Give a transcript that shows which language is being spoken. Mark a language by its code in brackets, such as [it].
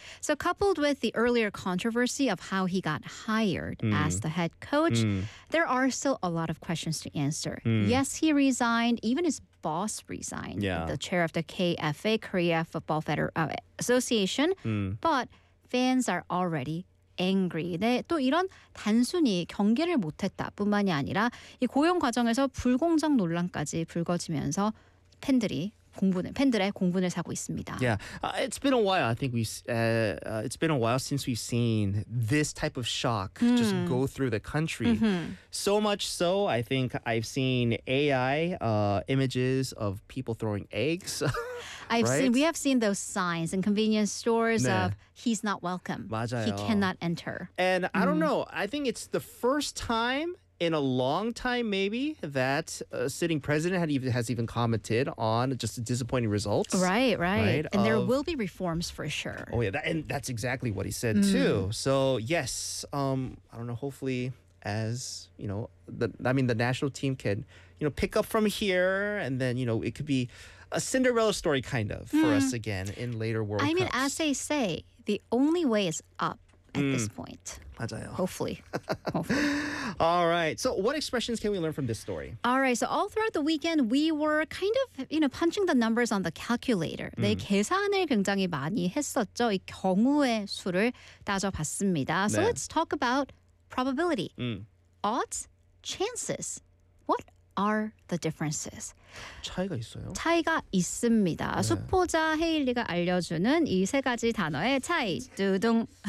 [en] So coupled with the earlier controversy of how he got hired as the head coach, there are still a lot of questions to answer. Yes, he resigned. Even his boss resigned, the chair of the KFA, Korea Football Association. But fans are already angry. [ko] 네, 또 이런 단순히 경기를 못했다뿐만이 아니라 이 고용 과정에서 불공정 논란까지 불거지면서 팬들이 공분을, 팬들의 공분을 사고 있습니다. [en] Yeah, it's been a while. I think it's been a while since we've seen this type of shock just go through the country. So much so, I think I've seen AI images of people throwing eggs. We have seen those signs in convenience stores of he's not welcome. [ko] 맞아요. [en] He cannot enter. And I don't know. I think it's the first time in a long time, maybe, that a sitting president has even commented on just disappointing results. Right. And there will be reforms for sure. Oh, yeah. And that's exactly what he said, too. So, yes, I don't know, hopefully, as, you know, the national team can, you know, pick up from here. And then, you know, it could be a Cinderella story, kind of, for us again in later World Cups. I mean, as they say, the only way is up. At this point. [ko] 맞아요. [en] Hopefully. All right. So what expressions can we learn from this story? All right. So all throughout the weekend, we were kind of, you know, punching the numbers on the calculator. [ko] 네, 계산을 굉장히 많이 했었죠. 이 경우의 수를 따져봤습니다. [en] So let's talk about probability. Odds, chances. What are the differences? [ko] 차이가 있어요? 차이가 있습니다. 네. 수포자 헤일리가 알려주는 이 세 가지 단어의 차이. 두둥.